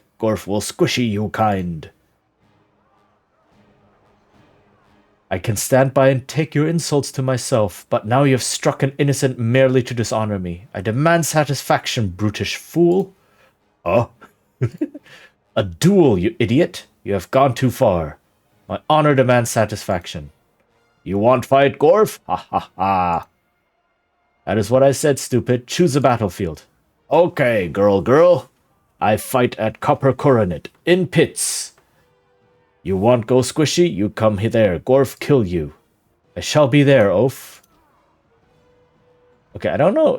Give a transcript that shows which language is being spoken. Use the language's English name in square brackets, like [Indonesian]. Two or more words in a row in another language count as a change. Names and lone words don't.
[English] Gorf will squishy you kind. I can stand by and take your insults to myself, but now you have struck an innocent merely to dishonor me. I demand satisfaction, brutish fool. Oh? A duel, you idiot. You have gone too far. My honor demands satisfaction. You want fight, Gorf? Ha ha ha. That is what I said, stupid. Choose a battlefield. Okay, girl. I fight at Copper Coronet, in pits. You want go squishy? You come there. Gorf kill you. I shall be there, oaf. Okay, I don't know.